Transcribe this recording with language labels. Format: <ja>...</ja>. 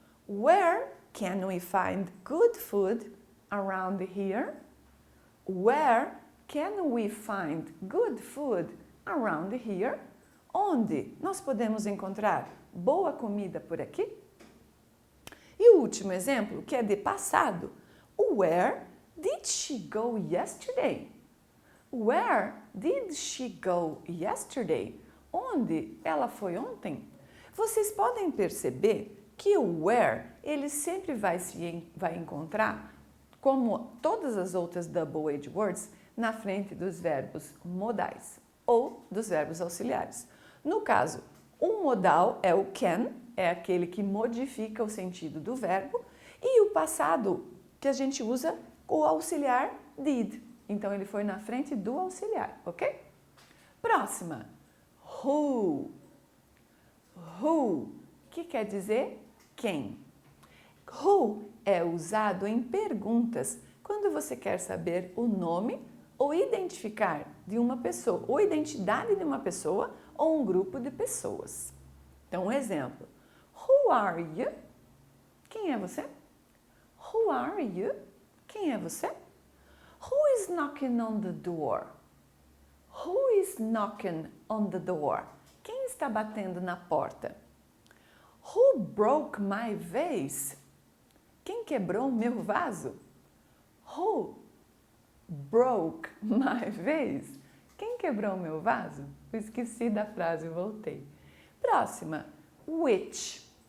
<en>Where can we find good food around here? Where can we find good food around here?</en> <pt>Onde nós podemos encontrar boa comida por aqui? E o último exemplo, que é de passado.</pt> <en>Where did she go yesterday? Where did she go yesterday?</en> <pt>Onde ela foi ontem? Vocês podem perceber que o where, ele sempre vai encontrar, como todas as outras double age words, na frente dos verbos modais ou dos verbos auxiliares. No caso, o modal é o can, é aquele que modifica o sentido do verbo, e o passado que a gente usa, o auxiliar did. Então, ele foi na frente do auxiliar, ok? Próxima. Who. Who, que quer dizer quem. Who é usado em perguntas quando você quer saber o nome ou identificar de uma pessoa, ou identidade de uma pessoa ou um grupo de pessoas. Então, um exemplo.</pt> <en>Who are you?</en> <pt>Quem é você?</pt> <en>Who are you?</en> <pt>Quem é você?</pt> <en>Who is knocking on the door? Who is knocking on the door?</en> <pt>Quem está batendo na porta?</pt> <en>Who broke my vase?</en> <pt>Quem quebrou o meu vaso?</pt> <en>Who broke my vase?</en> <pt>Quem quebrou o meu vaso? Eu esqueci da frase, voltei. Próxima. Which.</pt>